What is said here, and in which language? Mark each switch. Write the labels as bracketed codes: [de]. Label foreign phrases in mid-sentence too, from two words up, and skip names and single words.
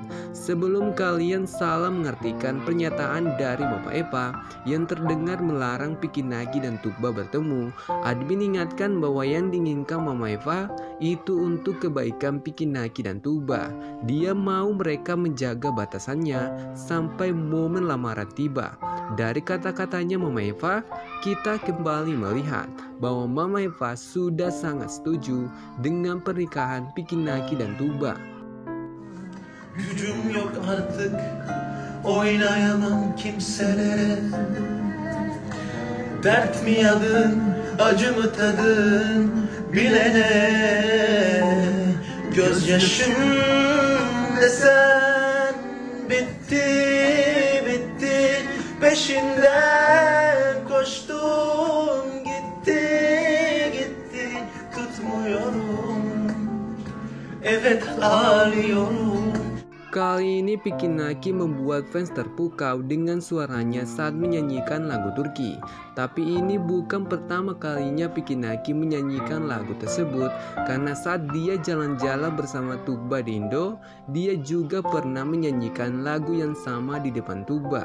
[id] Sebelum kalian salah mengartikan pernyataan dari Mama Eva yang terdengar melarang Piki Naki dan Tugba bertemu, admin ingatkan bahwa yang diinginkan Mama Eva Itu untuk kebaikan Pikinaki dan Tugba. Dia mau mereka menjaga batasannya sampai momen lamaran tiba. Dari kata-katanya Mama Eva, kita kembali melihat bahwa Mama Eva sudah sangat setuju dengan pernikahan Pikinaki dan Tugba. [tr] Gücüm yok artık, oynayamam kimselere. Dert mi yadın, acı mı tadın bilene. Gözyaşım desen bitti, bitti. Peşinden koştum, gitti, gitti. Tutmuyorum, evet ağlıyorum. [id] Kali ini Pikinaki membuat fans terpukau dengan suaranya saat menyanyikan lagu Turki. Tapi ini bukan pertama kalinya Pikinaki menyanyikan lagu tersebut, karena saat dia jalan-jalan bersama Tugba di Indo, dia juga pernah menyanyikan lagu yang sama di depan Tugba.